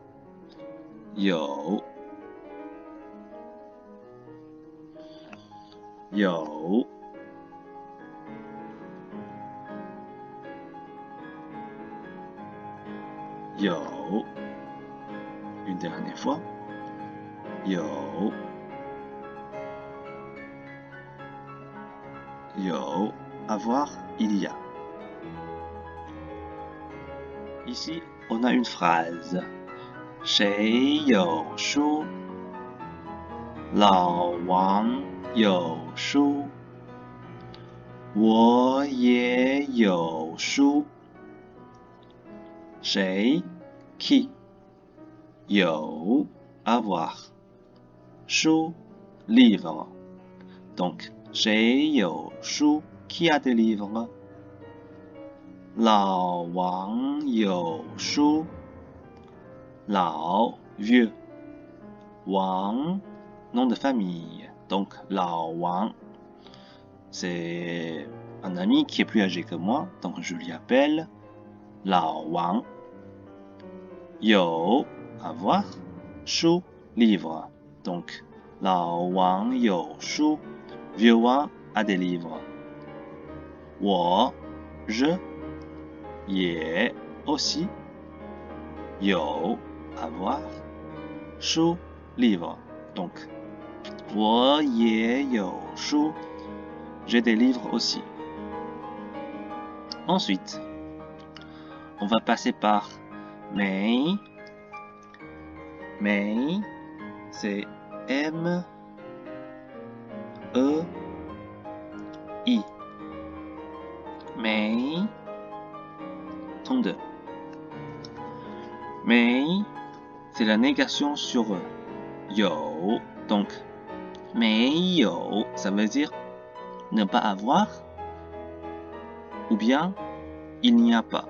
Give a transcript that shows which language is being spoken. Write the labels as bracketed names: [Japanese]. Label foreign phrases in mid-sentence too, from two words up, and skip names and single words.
[Chinese] 有 有 有 [French] une dernière fois. 有 有 avoir il y a. Ici, on a une phrase. [Chinese] 谁有书老王有书我也有书谁 qui 有 avoir 书 livre. [French] Donc [Chinese] 谁有书 [French] qui a des livres [Chinese] 老王有书老 [French] vieux 王 nom de famille. Donc Lao Wang, c'est un ami qui est plus âgé que moi, donc je lui appelle Lao Wang. Yo, avoir, Shu, livre. Donc [Chinese] 老王有书, [French] vieux Wang a des livres. Wo, je, Ye, aussi. Yo, avoir, Shu, livre. Donc, [Chinese] 我也有书 [French] j'ai des livres aussi. Ensuite, on va passer par [Chinese] 没 没 [French] c'est M E I 没 32 没 c'est la négation sur有 donc 没有 ça veut dire ne pas avoir ou bien il n'y a pas.